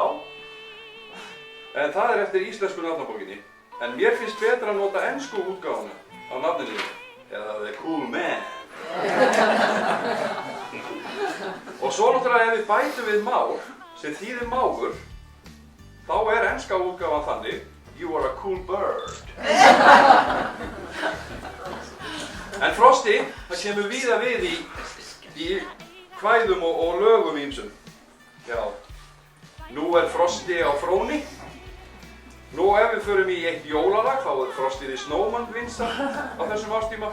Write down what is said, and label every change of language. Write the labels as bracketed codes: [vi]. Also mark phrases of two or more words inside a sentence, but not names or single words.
[is] En það eftir íslensku nafnabókinni. En mér finnst betra að nota ensku útgáfuna á nafninu. [en] Eða The Cool Man. [is] Og svo náttúrulega ef við bætum við Már, sem þýðir mágur, þá enska útgáfan þannig, [en] You are a cool bird. [is] En Frosti, það kemur víða við í kvæðum og lögum ýmsum. Já, nú Frosti á fróni. Nú ef við förum í eitt jólalag, þá Frosti the Snowman vinsæll á þessum árstíma.